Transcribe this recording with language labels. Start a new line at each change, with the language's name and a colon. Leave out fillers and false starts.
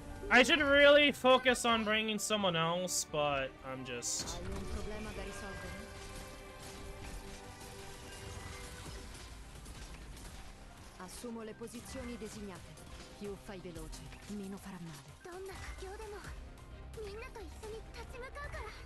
English: I should really focus on bringing someone else, but I'm just...
Italian: Hai un problema da risolvere? Assumo le posizioni designate. Più fai veloce, meno farà male.
Japanese: どんな苦境でもみんなと一緒に立ち向かうから。